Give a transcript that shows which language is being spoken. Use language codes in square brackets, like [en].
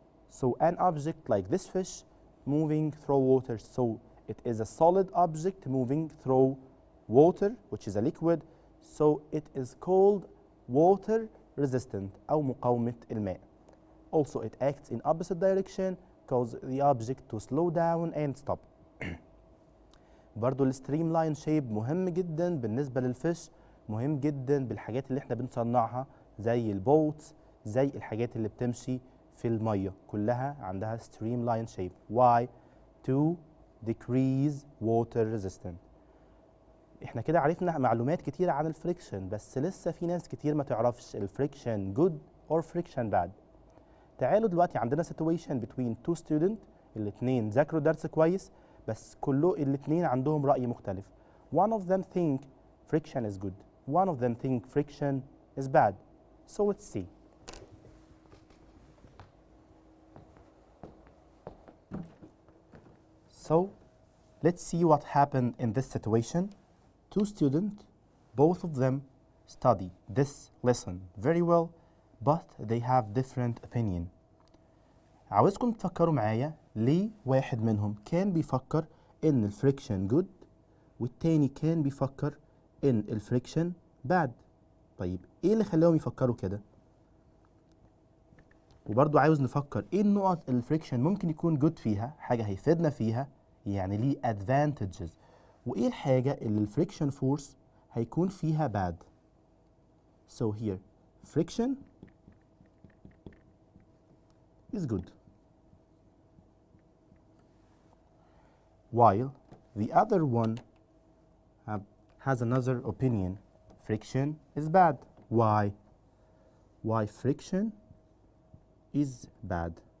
[en] So an object like this fish moving through water, so it is a solid object moving through water which is a liquid, so it is called water resistant [ar] أو مقاومة الماء. [en] Also it acts in opposite direction cause the object to slow down and stop. [ar] برضو الستريملاين شيب مهم جدا بالنسبة للفيش، مهم جدا بالحاجات اللي احنا بنصنعها زي البوتس، زي الحاجات اللي بتمشي في المية، كلها عندها streamline shape. [en] Why? To decrease water resistance. [ar] احنا كده عرفنا معلومات كتيرة عن الفريكشن، بس لسه في ناس كتير ما تعرفش الفريكشن [en] good or friction bad. [ar] تعالوا دلوقتي عندنا situation [en] between two students، [ar] الاتنين ذاكروا درس كويس بس الاتنين عندهم رأي مختلف. [en] One of them think friction is good. One of them think friction is bad. So let's see. So let's see what happened in this situation. Two students, both of them study this lesson very well, but they have different opinion. [ar] عاوزكم تفكروا معايا ليه واحد منهم كان بيفكر إن الفريكشن good والتاني كان بيفكر إن الفريكشن bad. طيب إيه اللي خلاهم يفكروا كده؟ وبرضو عاوز نفكر إيه النقط الفريكشن ممكن يكون good فيها، حاجة هيفيدنا فيها يعني ليه advantages، وإيه الحاجة اللي الفريكشن فورس هيكون فيها bad. [en] So here friction is good, while the other one has another opinion. Friction is bad. Why? Why friction is bad?